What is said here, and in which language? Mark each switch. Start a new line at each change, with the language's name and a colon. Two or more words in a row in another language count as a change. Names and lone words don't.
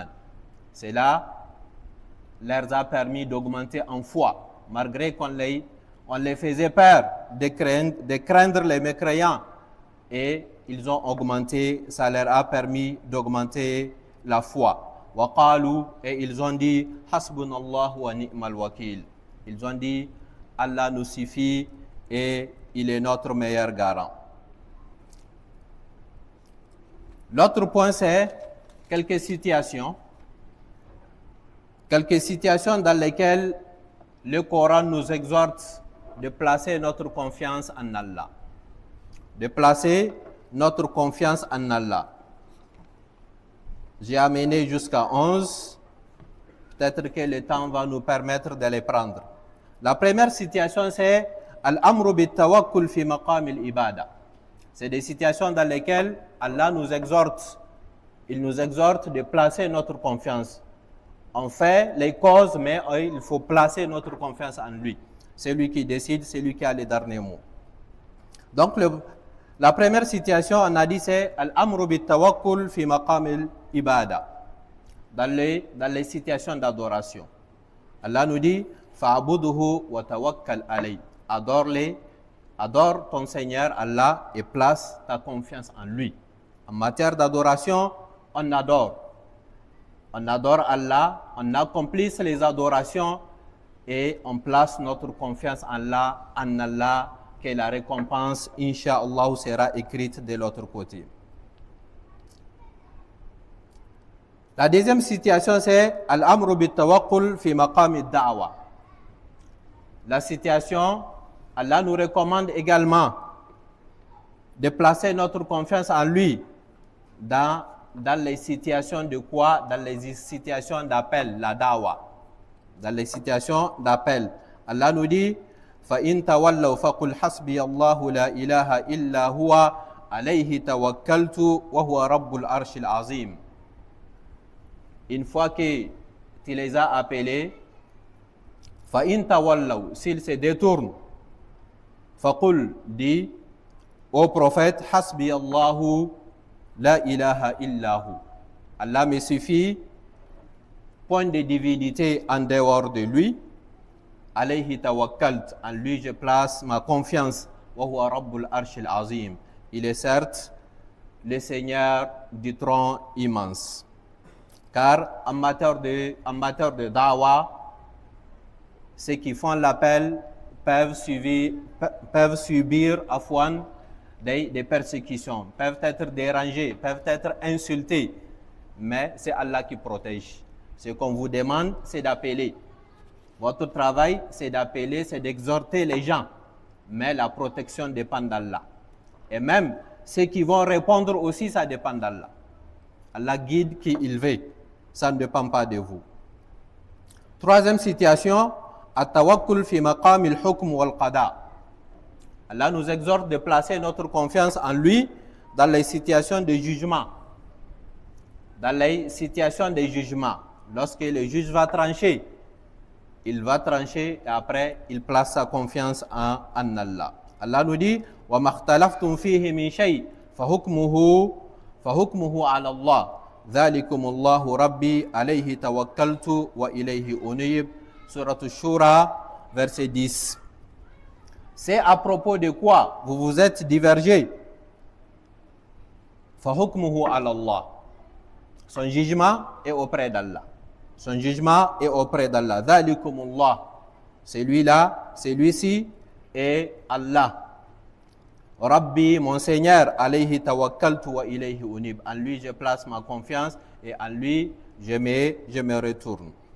French: Cela leur a permis d'augmenter en foi, malgré qu'on les faisait peur de craindre les mécréants. Et ils ont augmenté, ça leur a permis d'augmenter la foi. Waqalu, et ils ont dit,
Arabic: حسبنا الله ونعم الوكيل.
French: Ils ont dit, Allah nous suffit et il est notre meilleur garant. L'autre point, c'est quelques situations dans lesquelles le Coran nous exhorte de placer notre confiance en Allah. J'ai amené jusqu'à 11. Peut-être que le temps va nous permettre de les prendre. La première situation, c'est
Arabic: الأمر بالتوكل في مقام العبادة.
French: C'est des situations dans lesquelles Allah nous exhorte. Il nous exhorte de placer notre confiance. On fait les causes, mais il faut placer notre confiance en lui. C'est lui qui décide, c'est lui qui a les derniers mots. Donc, la première situation, on a dit, c'est
Arabic: الأمر بالتوكل في مقام العبادة.
French: Dans les situations d'adoration. Allah nous dit,
Arabic: فاعبده وتوكل عليه.
French: Adore ton Seigneur Allah et place ta confiance en lui. En matière d'adoration, on adore Allah, on accomplisse les adorations et on place notre confiance en Allah que la récompense, Inch'Allah, sera écrite de l'autre côté. La deuxième situation, c'est
Arabic: الأمر بالتوكل في مقام الدعوة.
French: La situation, Allah nous recommande également de placer notre confiance en lui dans les situations de quoi? Dans les situations d'appel, la da'wa. Dans les situations d'appel. Allah nous dit
Arabic: فَإِن تَوَلَّوْا فَقُلْ حَسْبِيَ اللَّهُ لَا إِلَهَ إِلَّا هُوَ عَلَيْهِ تَوَكَّلْتُ وَهُوَ رَبُّ الْعَرْشِ الْعَظِيمِ.
French: Une fois que tu les as appelés,
Arabic: فَإِن تَوَلَّوْا,
French: s'ils se détournent, فَقُلْ, dit au prophète,
Arabic: حَسْبِيَ اللَّهُ لَا إِلَهَ إِلَّا هُوَ.
French: Allah me suffit, point de divinité en dehors de lui.
Arabic: عليه توكلت,
French: en lui je place ma confiance.
Arabic: وهو رب العرش العظيم.
French: Il est certes le Seigneur du trône immense. Car en matière de da'wa, ceux qui font l'appel peuvent subir afwan des persécutions, peuvent être dérangés, peuvent être insultés, mais c'est Allah qui protège. Ce qu'on vous demande, c'est d'appeler. Votre travail, c'est d'appeler, c'est d'exhorter les gens, mais la protection dépend d'Allah. Et même ceux qui vont répondre aussi, ça dépend d'Allah. Allah guide qui il veut, ça ne dépend pas de vous. Troisième situation,
Arabic: التوكل في مقام الحكم والقضاء.
French: Allah nous exhorte de placer notre confiance en lui dans les situations de jugement. Dans les situations de jugement, lorsque le juge va trancher, il va trancher et après il place sa confiance en Allah. Allah nous dit
Arabic: وما اختلفتم فيه من شيء فحكمه إلى الله. ذلكم الله ربي عليه توكلت وإليه أنيب.
French: Surat Ash-Shura, verset 10. C'est à propos de quoi vous vous êtes divergés.
Arabic: فحكمه إلى الله.
French: Son jugement est auprès d'Allah. Son jugement est auprès d'Allah.
Arabic: Dhalikumullah.
French: Celui-là, celui-ci est Allah. Rabbi, mon Seigneur,
Arabic: عليه توكلت وإليه أنيب.
French: En lui, je place ma confiance et en lui, je me retourne.